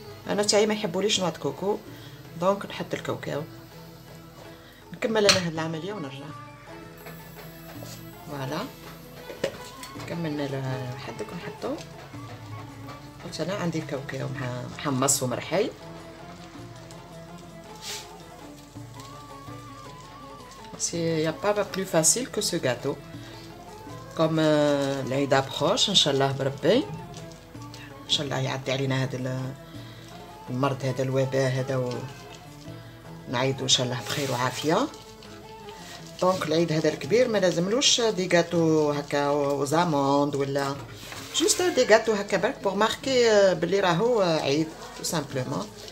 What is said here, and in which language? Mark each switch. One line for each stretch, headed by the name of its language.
Arabic: انا تاعي ما يحبوليش نواد كوكو دونك نحط الكاوكاو. نكمل انا هاد العمليه ونرجع. فوالا كملنا لحدك نحطو. قلت انا عندي الكاوكاو محمص ومرحي.
French: Il n'y a pas plus facile que ce gâteau.
Arabic: Comme العيد approche ان شاء الله بربي ان شاء الله يعدي علينا هذا المرض هذا الوباء هذا ونعيدو ان شاء الله بخير وعافيه. دونك العيد هذا الكبير ما لازملوش دي غاتو هكا وزاموند ولا جوست دي غاتو هكا برك بور ماركي بلي راهو عيد تو سامبلومون.